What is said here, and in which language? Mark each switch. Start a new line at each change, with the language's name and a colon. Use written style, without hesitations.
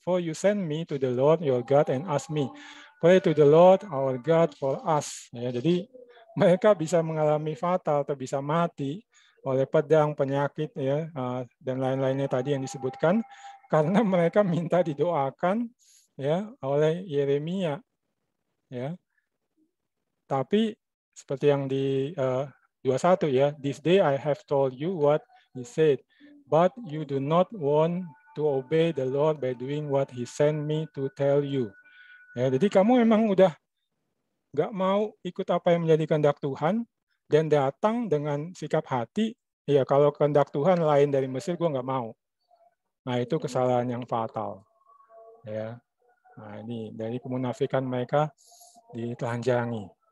English: For you send me to the Lord your God and ask me, pray to the Lord our God for us.
Indonesian: Ya, jadi mereka bisa mengalami fatal atau bisa mati oleh pedang, penyakit, ya, dan lain-lainnya tadi yang disebutkan karena mereka minta didoakan ya oleh Yeremia. Ya. Tapi seperti yang di 21 ya,
English: this day I have told you what he said, but you do not want to obey the Lord by doing what he sent me to tell you.
Indonesian: Ya, jadi kamu memang udah nggak mau ikut apa yang menjadi kehendak Tuhan dan datang dengan sikap hati, ya kalau kehendak Tuhan lain dari Mesir, gue nggak mau. Nah itu kesalahan yang fatal. Ya, nah ini dari kemunafikan mereka ditelanjangi.